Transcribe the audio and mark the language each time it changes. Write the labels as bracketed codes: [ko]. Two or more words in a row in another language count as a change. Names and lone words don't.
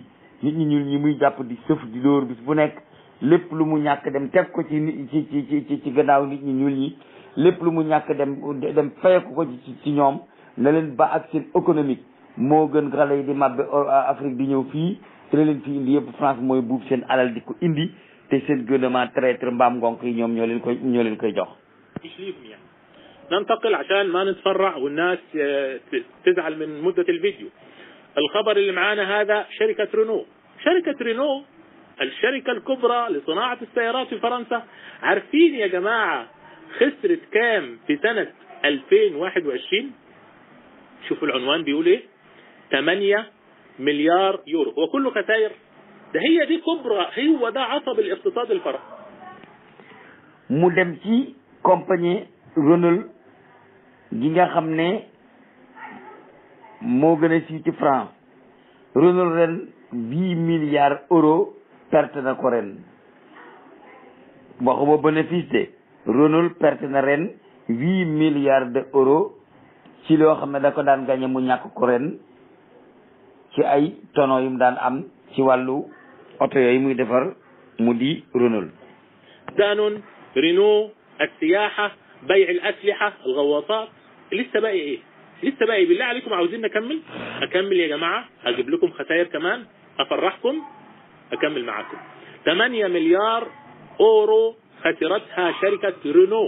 [wo] nit ñi ñuul ñi muy jàpp di sëf di dóor bis bu nekk, lépp lu mu ñàkk dem teg ko ci gannaaw nit ñi ñuul ñi, lépp lu mu ñàkk dem fayeku ko ci ñoom, na leen ba ak seen économique moo gën xale yi di mabbe Afrique di ñëw fii te la leen fi indi yëpp France mooy buub seen alal di ko indi, te seen [fr] gouvernement traître [wo] mbaam ngonk yi ñoom ñoo leen koy jox. [ar] ننتقل عشان ما نتفرع والناس تزعل من مدة الفيديو. الخبر اللي معانا هذا شركة رينو الشركة الكبرى لصناعة السيارات في فرنسا. عارفين يا جماعة خسرت كام في سنة 2021؟ شوفوا العنوان بيقول ايه، 8 مليار يورو. وكله خسائر. ده هي دي كبرى، هو ده عصب الاقتصاد الفرنسي. [wo] mu dem ci compagnie Renault gi nga xam ne moo gën a siiw ci France. Renault ren 8 [fr] milliards euros perte [wo] na ko ren. waxuma [fr] bénéfice de Renault [wo] perte na ren 8 [fr] milliards de euros [wo] ci loo xam ne da ko daan gagné mu ñàkk ko ren ci ay tono yu mu daan am ci wàllu oto yooyu muy defar mu di Renault. [ar] دانون، رينو، السياحة، بيع الأسلحة، الغواصات. لسه باقي ايه؟ لسه باقي. بالله عليكم عاوزين أكمل يا جماعة، أجيب لكم خسائر كمان أفرحكم، أكمل معاكم. 8 مليار أورو خسرتها شركة رينو.